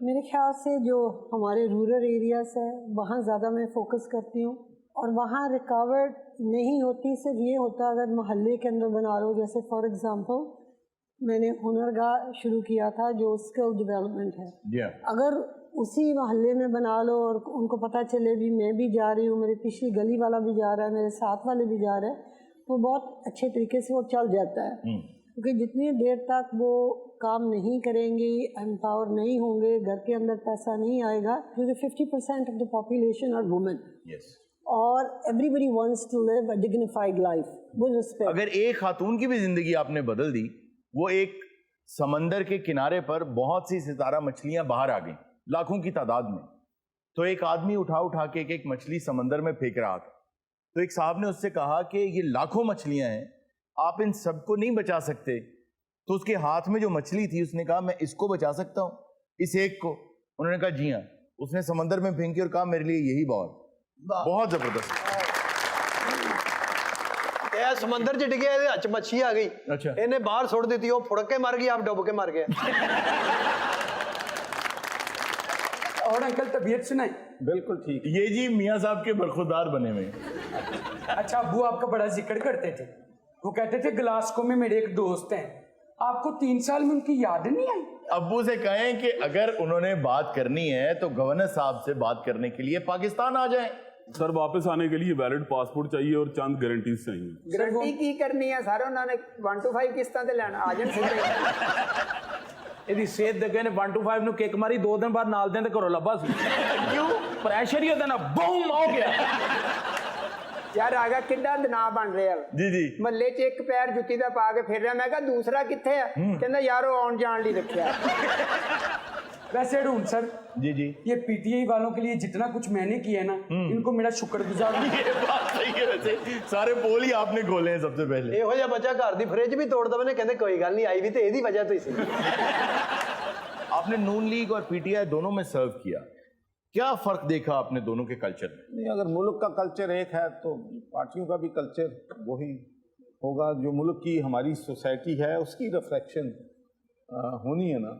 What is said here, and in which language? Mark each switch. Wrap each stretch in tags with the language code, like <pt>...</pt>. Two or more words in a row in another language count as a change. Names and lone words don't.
<ur>میرے خیال سے جو ہمارے</ur> <en>rural areas</en> <ur>ہے وہاں زیادہ میں فوکس کرتی ہوں، اور وہاں رکاوٹ نہیں ہوتی، صرف یہ ہوتا اگر محلے کے اندر بنا لو، جیسے</ur> <en>for example</en> <ur>میں نے ہنر گاہ شروع کیا تھا جو</ur> <en>skill development</en> <ur>ہے، اگر اسی محلے میں بنا لو اور ان کو پتہ چلے بھی میں بھی جا رہی ہوں، میرے پچھلی گلی والا بھی جا رہا ہے، میرے ساتھ والے بھی جا رہے ہیں، تو بہت اچھے طریقے سے وہ چل جاتا ہے۔ کیونکہ جتنی دیر تک وہ کام نہیں کریں گی، امپاور نہیں ہوں گے، گھر کے اندر پیسہ نہیں آئے گا، کیونکہ</ur> <en>50% of the population are women,</en> <ur>اور</ur> <en>everybody wants to live a dignified life with respect.</en> <ur>اگر ایک خاتون کی بھی زندگی آپ نے بدل دی، وہ ایک سمندر کے کنارے پر بہت سی ستارہ مچھلیاں باہر آ گئیں لاکھوں کی تعداد میں، تو ایک آدمی اٹھا کے ایک مچھلی سمندر میں پھینک رہا تھا، تو ایک صاحب نے اس سے کہا کہ یہ لاکھوں مچھلیاں ہیں، آپ ان سب کو نہیں بچا سکتے، تو اس کے ہاتھ میں جو مچھلی تھی اس نے کہا میں اس کو بچا سکتا ہوں, اس ایک کو. انہوں نے کہا جی ہاں. اس نے سمندر میں پھینکی اور کہا میرے لیے یہی بال. بہت زبردست.</ur> <pa>ਇਹ ਸਮੁੰਦਰ 'ਚ ਡਿੱਗਿਆ, ਇਹਦੇ ਹੱਥ 'ਚ ਮੱਛੀ ਆ ਗਈ, ਅੱਛਾ. ਇਹਨੇ ਬਾਹਰ ਸੁੱਟ ਦਿੱਤੀ, ਉਹ ਫੁੜ ਕੇ ਮਰ ਗਈ, ਆਪ ਡੁੱਬ ਕੇ ਮਰ ਗਿਆ.</pa> <ur>اور انکل طبیعت سنائیں. بالکل ٹھیک. یہ جی میاں صاحب کے برخوردار بنے ہوئے. اچھا ابو آپ کا بڑا ذکر کرتے تھے, وہ کہتے تھے گلاسکو میں میرے ایک دوست ہیں, آپ کو 3 سال میں ان کی یاد نہیں آئی؟ ابو سے کہیں کہ اگر انہوں نے بات کرنی ہے تو گورنر صاحب سے بات کرنے کے لیے پاکستان آ جائیں. سر واپس آنے کے لیے</ur> <en>valid passport</en> <ur>چاہیے اور چند گارنٹیز چاہیے.</ur> <pa>گارنٹی کی کرنی ہے سارے, انہوں نے 1 to 5 قسطاں تے لینا, آ جان سیدھے. ਇਹਦੀ ਸਿਹਤ ਦੇ ਕਹਿੰਦੇ 1 to 5 ਨੂੰ ਕਿੱਕ ਮਾਰੀ, 2 ਦਿਨ ਬਾਅਦ ਨਾਲ ਦੇ ਘਰੋਂ ਲੱਭਾ ਸੀ. ਕਿਉਂ? ਪ੍ਰੈਸ਼ਰ ਹੀ ਉਹਦਾ ਨਾ ਬੂਮ ਹੋ ਗਿਆ. ਯਾਰ ਆਗਾ ਕਿੱਡਾ ਦਿਨਾ ਬਣ ਰਿਹਾ ਜੀ ਜੀ. ਮਹੱਲੇ 'ਚ ਇੱਕ ਪੈਰ ਜੁੱਤੀ ਦਾ ਪਾ ਕੇ ਫਿਰ ਰਿਹਾ, ਮੈਂ ਕਿਹਾ ਦੂਸਰਾ ਕਿੱਥੇ ਆ, ਕਹਿੰਦਾ ਯਾਰ ਉਹ ਆਉਣ ਜਾਣ ਲਈ ਰੱਖਿਆ.</pa> <ur>ویسے ڈھونڈ سر جی جی یہ پی ٹی آئی والوں کے لیے جتنا کچھ میں نے کیا ہے نا, ان کو میرا شکر گزار ہوں. یہ بات صحیح ہے. ویسے سارے پول ہی آپ نے کھولے ہیں سب سے پہلے.</ur> <pa>ਇਹੋ ਜਿਹਾ ਬੱਚਾ ਘਰ ਦੀ ਫ੍ਰਿਜ ਵੀ ਤੋੜ ਦਵੇ ਨੇ, ਕਹਿੰਦੇ ਕੋਈ ਗੱਲ ਨਹੀਂ, ਆਈ ਵੀ ਤੇ ਇਹਦੀ ਵਜ੍ਹਾ ਤੋਂ ਹੀ ਸੀ.</pa> <ur>آپ نے نون لیگ اور پی ٹی آئی دونوں میں سرو کیا, کیا فرق دیکھا آپ نے دونوں کے کلچر میں؟ نہیں, اگر ملک کا کلچر ایک ہے تو پارٹیوں کا بھی کلچر وہی ہوگا. جو ملک کی ہماری سوسائٹی ہے اس کی ریفلیکشن ہونی ہے نا.</ur>